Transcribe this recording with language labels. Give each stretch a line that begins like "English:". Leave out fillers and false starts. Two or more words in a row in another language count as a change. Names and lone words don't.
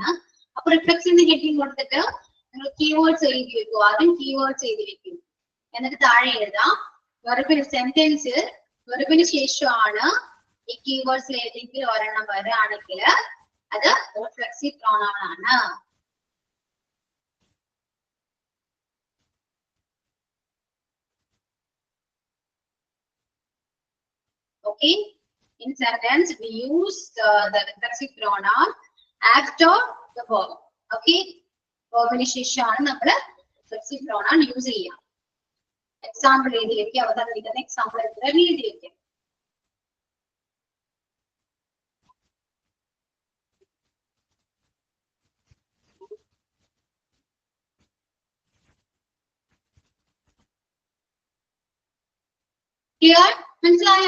Malayalam: അപ്പൊ
English: reflexive heading
Malayalam: കൊടുത്തിട്ട് നിങ്ങൾ കീവേഡ്സ് എഴുതി വെക്കും. ആദ്യം കീവേഡ്സ് എഴുതി വെക്കും, എന്നിട്ട് താഴെ എഴുതാം വെർബിന് സെന്റൻസ് വെർബിന് ശേഷമാണ് ഈ കീവേഡ്സിൽ ഏതെങ്കിലും ഒരെണ്ണം വരികയാണെങ്കിൽ അത്
English: reflexive pronoun
Malayalam: ആണ്.
English: Okay, in sentence we use the reflexive pronoun after the verb.
Malayalam: Okay, verb ശേഷമാണ് നമ്മൾ
English: reflexive pronoun use
Malayalam: ചെയ്യുക. എക്സാമ്പിൾ എഴുതിയേക്ക്, അവതരിപ്പിക്കുന്ന എക്സാമ്പിൾ എഴുതിയേക്ക്. ക്ലിയർ? മനസ്സിലായോ?